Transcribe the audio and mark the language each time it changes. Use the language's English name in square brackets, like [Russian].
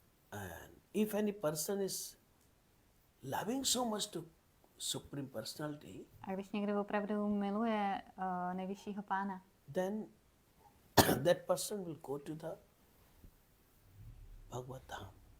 [English] And if any person is loving so much to Supreme Personality, [Czech] A když někdo opravdu miluje nejvyššího pána, [English] then that person will go to the Bhagavad Dham.